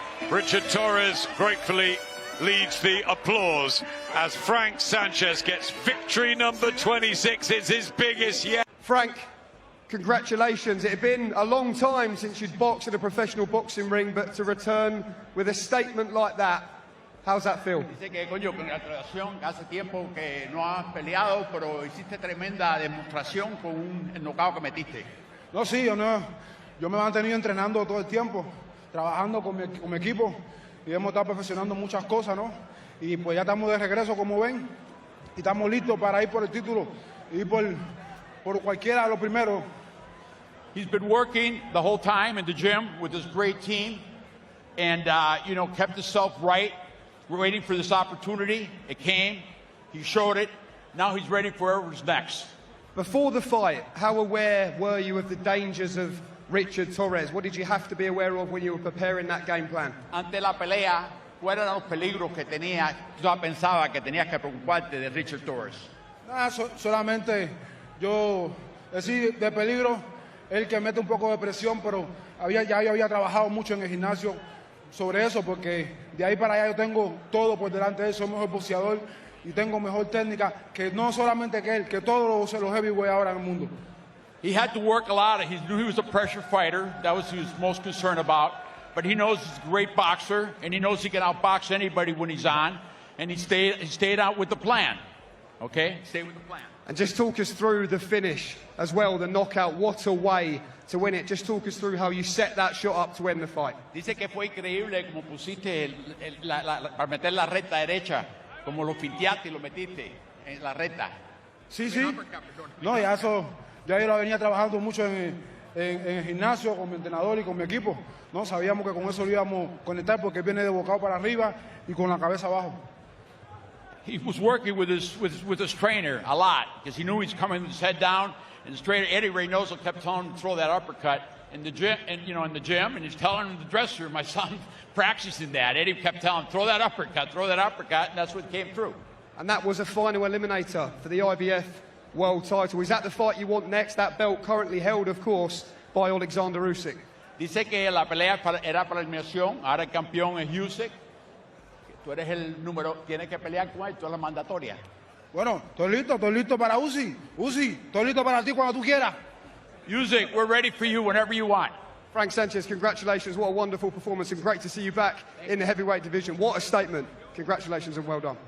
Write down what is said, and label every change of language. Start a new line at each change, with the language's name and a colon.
English: Richard Torrez gratefully leads the applause as Frank Sanchez gets victory number 26. It's his biggest yet. Frank, congratulations. It had been a long time since you'd boxed in a professional boxing ring, but to return with a statement like that, how's that feel?
Spanish: Dice que, coño, congratulación, hace tiempo que no has peleado, pero hiciste tremenda demostración con un knockout que metiste. No, sí, yo me he mantenido entrenando todo el tiempo, trabajando con mi equipo, y hemos estado perfeccionando muchas cosas, ¿no? Y pues ya estamos de regreso, como ven, y estamos listos para ir por el título, y ir por cualquiera de los primeros.
English: He's been working the whole time in the gym with this great team, and you know, kept himself right, waiting for this opportunity. It came, he showed it. Now he's ready for whatever's next. Before the fight, how aware were you of the dangers of Richard Torrez? What did you have to be aware of when you were preparing that game plan?
Spanish: Ante la pelea, ¿cuáles eran los peligros que tenía? Yo pensaba que tenías que preocuparte de Richard Torrez. Solamente yo decir de peligro, el que mete un poco de presión, pero yo había trabajado mucho en el gimnasio sobre eso, porque de ahí para allá yo tengo todo por delante de él. Soy mejor boxeador y tengo mejor técnica que no solamente que él, que todos los heavyweight ahora en el mundo.
English: He had to work a lot. He knew he was a pressure fighter. That was what he was most concerned about. But he knows he's a great boxer, and he knows he can outbox anybody when he's on. And he stayed out with the plan. Okay? Stay with the plan. And just talk us through the finish as well, the knockout. What a way to win it. Just talk us through how you set that shot up to win the fight.
Spanish: Dice que fue increíble como pusiste para meter la recta derecha, como lo finteaste y lo metiste en la recta. Sí. No, ya eso, ya yo lo venía trabajando mucho en en el gimnasio con mi entrenador y con mi equipo. No sabíamos que con eso lo íbamos a conectar porque viene de bocado para arriba y con la cabeza abajo.
English: He was working with his trainer a lot because he knew he's coming with his head down, and his trainer Eddie Reynoso kept telling him to throw that uppercut in the gym, and in the gym, and he's telling him in the dressing room. My son practicing that. Eddie kept telling him, throw that uppercut, and that's what came through. And that was a final eliminator for the IBF world title. Is that the fight you want next? That belt currently held, of course, by Alexander Usyk.
Spanish: Dice que la pelea era para eliminación, ahora el campeón es Usyk. Tú eres el número, tienes que pelear con él, tú eres la mandatoria. Bueno, estoy listo para Usyk. Usyk, estoy listo para ti cuando tú quieras.
English: Usyk, we're ready for you whenever you want. Frank Sanchez, congratulations. What a wonderful performance and great to see you back in the heavyweight division. What a statement. Congratulations and well done.